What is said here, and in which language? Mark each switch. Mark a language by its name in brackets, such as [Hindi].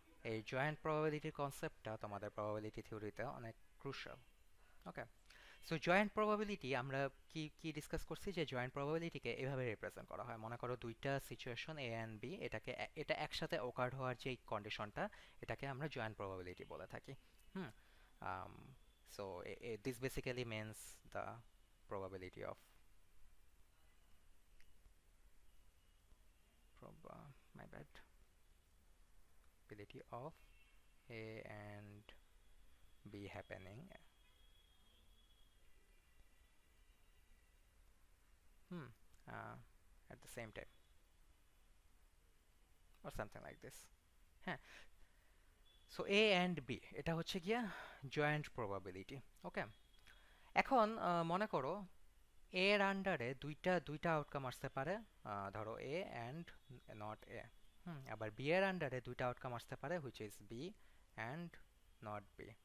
[Bangla] এই জয়েন্ট প্রবাবিলিটির কনসেপ্টটা তোমাদের প্রবাবিলিটি থিওরিতে অনেক ক্রুশাল। ওকে, সো জয়েন্ট প্রবাবিলিটি আমরা কি কি ডিসকাস করছি, যে জয়েন্ট প্রবাবিলিটিকে এভাবে রিপ্রেজেন্ট করা হয়। মনে করো দুইটা সিচুয়েশন এ অ্যান্ড বি, এটা একসাথে ওকার হওয়ার যে কন্ডিশনটা, এটাকে আমরা জয়েন্ট প্রবাবিলিটি বলে থাকি। হুম, so [English] This basically means the probability of my bad, probability of A and B happening hmm, at the same time or something like this। [Bangla] হ্যাঁ, সো A and B এটা হচ্ছে গিয়া জয়েন্ট প্রবাবিলিটি। ওকে, এখন মনে করো এর আন্ডারে দুইটা দুইটা আউটকাম আসতে পারে, ধরো A and not A। আবার B এর আন্ডারে দুইটা আউটকাম আসতে পারে, [English] Which is B and not B।